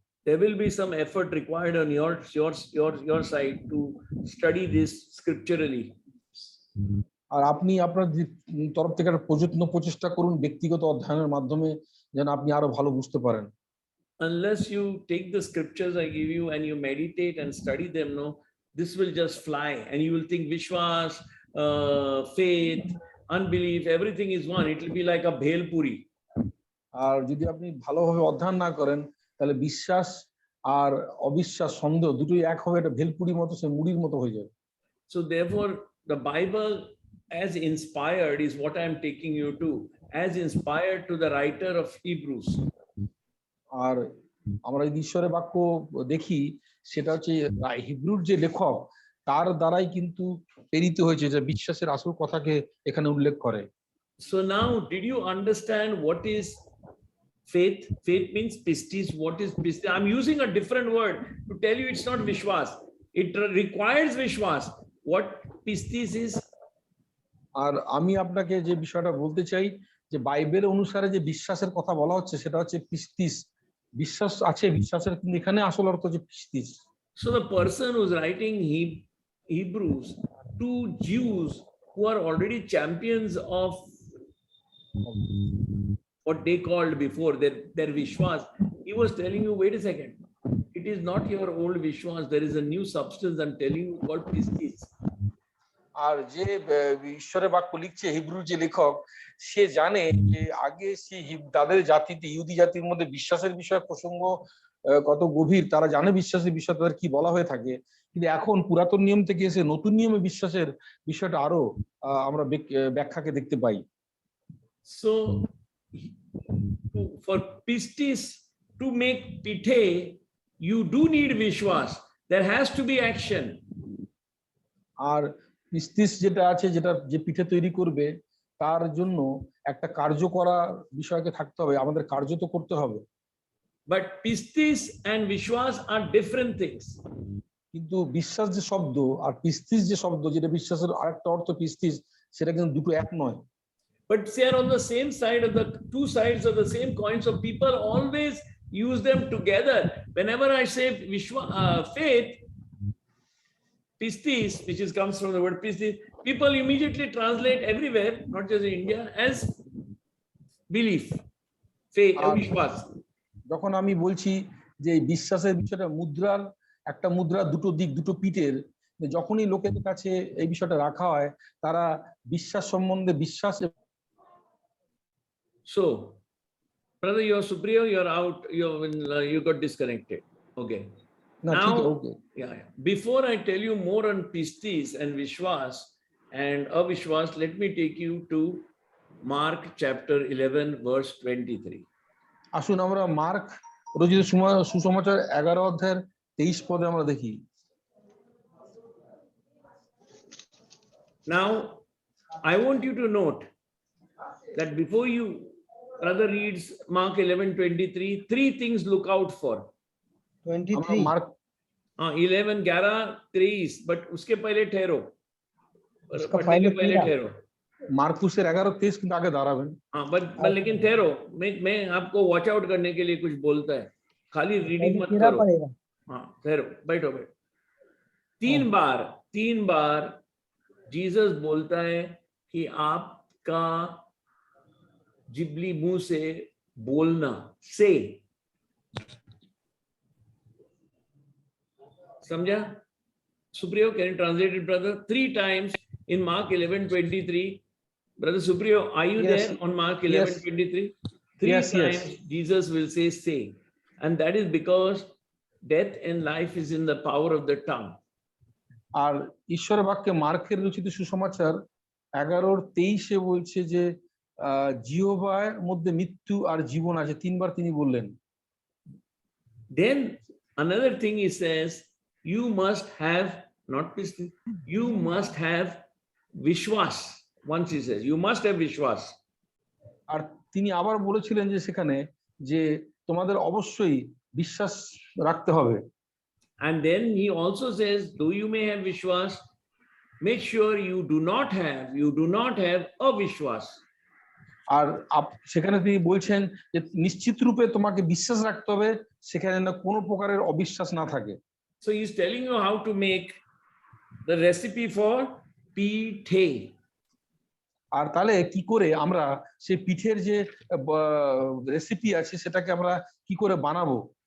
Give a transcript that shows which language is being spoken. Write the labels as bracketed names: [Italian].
[English] There will be some effort required on your side to study this scripturally. [Bangla] আর আপনি আপনার তরফ থেকে একটা প্রচেষ্টা করুন ব্যক্তিগত অধ্যয়নের মাধ্যমে যেন আপনি আরো ভালো বুঝতে পারেন। [English] Unless you take the scriptures I give you and you meditate and study them, no, this will just fly and you will think Vishwas, faith, unbelief, everything is one. It will be like a bhel puri. [Bangla] আর যদি আপনি ভালোভাবে অধ্যয়ন না করেন তাহলে বিশ্বাস আর অবিশ্বাস সন্দেহ দুটোই এক হবে, এটা ভেলপুরির মতো সে মুড়ির মতো হয়ে যাবে। [English] So therefore the Bible as inspired is what I am taking you to, as inspired to the writer of Hebrews. [Bangla] আর আমরা এই ঈশ্বরের বাক্য দেখি সেটা হচ্ছে হিব্রুর যে লেখক তার দ্বারাই কিন্তু প্রেরিত হয়েছে, যে বিশ্বাসের আসল কথাকে এখানে উল্লেখ করে। [English] So now did you understand what is faith? Faith means pistis. What is pistis? I'm using a different word to tell you it's not vishwas. It requires vishwas. What pistis is? [Bangla] আর আমি আপনাকে যে বিষয়টা বলতে চাই যে Bible অনুসারে যে বিশ্বাসের কথা বলা হচ্ছে সেটা হচ্ছে পিস্তিস। বিশ্বাস আছে, বিশ্বাসের কিন্তু এখানে আসল অর্থ হচ্ছে পিস্তিস। [English] So the person who's writing Hebrews to Jews who are already champions of what they called before their Vishwas, he was telling you, wait a second, it is not your old Vishwas, there is a new substance I'm telling you called Pistis. [Bangla] আর যে ঈশ্বরের বাক্য লিখছে হিব্রুর যে লেখক সে জানে যে আগে সে তাদের জাতিতে ইহুদি জাতির মধ্যে বিশ্বাসের বিষয় প্রসঙ্গ কত গভীর, তারা জানে বিশ্বাসের বিষয় তাদের কি বলা হয়ে থাকে, কিন্তু এখন পুরাতন নিয়ম থেকে এসে নতুন নিয়মে বিশ্বাসের বিষয়টা আরো আমরা ব্যাখ্যাকে দেখতে পাই। [English] So for pistis to make pithe you do need vishwas, there has to be action. [Bangla] আর পিস্তিস যেটা আছে যেটা যে পিঠে তৈরি করবে তার জন্য একটা কার্য করা বিষয়কে থাকতে হবে, আমাদের কার্য তো করতে হবে। [English] But pistis and vishwas are different things. [Bangla] কিন্তু বিশ্বাস যে শব্দ আর পিস্তিস যে শব্দ যেটা বিশ্বাসের আরেকটা অর্থ পিস্তিস, সেটা কিন্তু দুটো এক নয়। [English] but they are on the same side of the two sides of the same coin. So people always use them together. Whenever I say faith, pistis, which comes from the word pistis, people immediately translate everywhere, not just in India, as belief, faith, vishwas. [Bangla] যখন আমি বলছি যে এই বিশ্বাসের বিষয়টা মুদ্রার একটা মুদ্রার দুটো দিক, দুটো পিঠের, যখনই লোকের কাছে এই বিষয়টা রাখা হয় তারা বিশ্বাস সম্বন্ধে বিশ্বাস। [English] So, brother, you're Supriyo, you're out, you got disconnected. Okay. [Bangla] না [English] Now, [Bangla] ঠিক ওকে [English] yeah. Before I tell you more on pistis and vishwas and avishwas, let me take you to Mark chapter 11, verse 23. [Bangla] আসুন আমরা mark রচিত সুসমাচার 11 অধ্যায়ের 23 পদে আমরা দেখি। [English] Now, I want you to note that before you, brother reads Mark 11:23, three things look out for. 23 [Bangla] mark [Hindi] 11, 11, 23, but uske pehle ठहरो. उसका पढ़ने के पहले पहले 13 ठहरो. [Bangla] মার্কুসের 11-23 কিন্তু আগে দাঁড়াবেন। [Hindi] हाँ, but लेकिन ठहरो, मैं आपको वॉच आउट करने के लिए कुछ बोलता है, खाली रीडिंग मत तेरा करो. पड़ेगा। हाँ, ठहरो, बैठो बैठो। तीन बार जीसस बोलता है कि आपका जिबली मुंह से बोलना, से, समझा? [English] Supriyo, can you translate it, brother? 3 times in Mark 11:23. Brother Supriyo, are you Yes. there on Mark 11:23? 3 Yes, yes. times Jesus will say, say. And that is because death and life is in the power of the tongue. [Bangla] আর ঈশ্বরের বাক্যে মার্কের রচিত সুসমাচার 11:23 বলছে যে জিহ্বার মধ্যে মৃত্যু আর জীবন আছে, 3 বার তিনি বললেন। [English] Then another thing he says, you must have, not pistis, you must have vishwas. Once he says, you must have vishwas. [Bangla] আর তিনি আবার বলেছিলেন যে সেখানে যে তোমাদের অবশ্যই বিশ্বাস রাখতে হবে। [English] And then he also says, though you may have vishwas, make sure you do not have avishwas. [Bangla] আর সেখানে তিনি বলছেন যে নিশ্চিত রূপে তোমাকে বিশ্বাস রাখতে হবে, সেখানে না কোনো প্রকারের অবিশ্বাস না থাকে। [English] So he's telling you how to make the recipe for pithe. [Bangla] আর তাহলে কি করে আমরা সেই পিঠের যে রেসিপি আছে সেটাকে আমরা কি করে বানাবো?